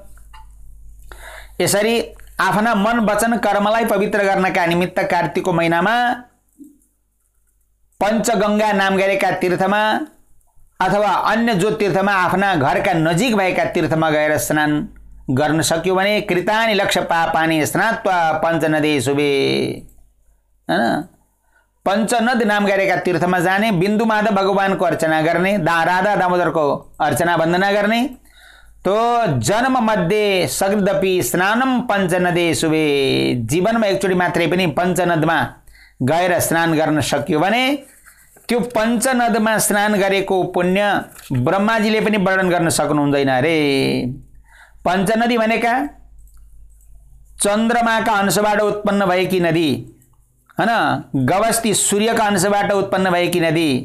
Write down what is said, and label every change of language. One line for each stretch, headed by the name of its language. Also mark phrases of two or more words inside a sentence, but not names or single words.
Nepali: यसरी आफ्ना मन वचन कर्मलाई पवित्र गर्नका निमित्त कार्तिकको महिनामा पञ्चगङ्गा नाम गरेका तीर्थमा अथवा अन्य जो तीर्थमा आफ्ना घरका नजिक भएका तीर्थमा गएर स्नान गर्न सक्यो भने
Sanskrit: कृतानि लक्ष पापानि स्नात्वा पञ्चनदे शुभे,
Nepali: हैन, पञ्चनद नाम गरेका तीर्थमा जाने, बिन्दु माधव भगवानको अर्चना गर्ने, राधा दामोदरको अर्चना वन्दना गर्ने,
Sanskrit: तो जन्म मध्ये सकृदपि स्नानम पञ्चनदे शुभे।
Nepali: जीवनमा एकचोटि मात्रै पनि पञ्चनदमा गएर स्नान गर्न सक्यो भने त्यो पञ्चनदमा स्नान गरेको पुण्य ब्रह्माजीले पनि वर्णन गर्न सक्नुहुँदैन अरे। पञ्चनदी भनेका चन्द्रमाका अंशबाट उत्पन्न भएकी नदी, हैन, गवस्ती सूर्यका अंशबाट उत्पन्न भएकी नदी,